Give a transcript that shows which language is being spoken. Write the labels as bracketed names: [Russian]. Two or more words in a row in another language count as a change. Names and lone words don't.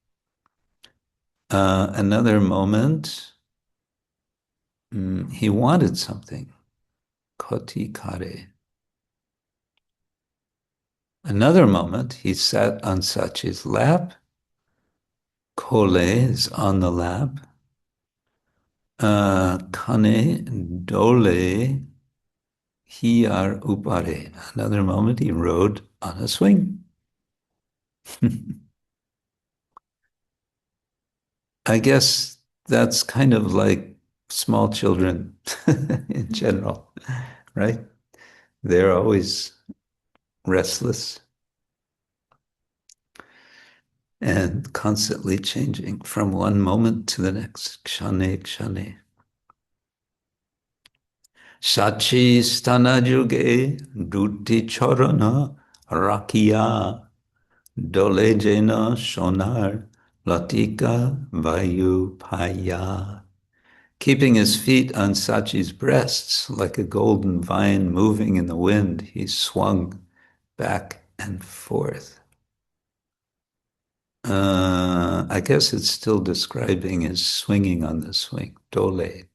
[English] Another moment he wanted something. [Bangla] কোটি করে. [English] Another moment he sat on Sachi's lap. Kole is on the lap. [Bangla] কানে দোলে হিয়ার উপরে. [English] Another moment he rode on a swing. I guess that's kind of like small children in general, right? They're always restless and constantly changing from one moment to the next. [Bangla] ক্ষণে, ক্ষণে. শচী স্তন যুগে দুটি চরণ রাখিয়া দোলে যেন সোনার লতিকা বায়ু পায়. [English] Keeping his feet on Sachi's breasts like a golden vine moving in the wind, he swung back and forth. I guess it's still describing his swinging on the swing, dole.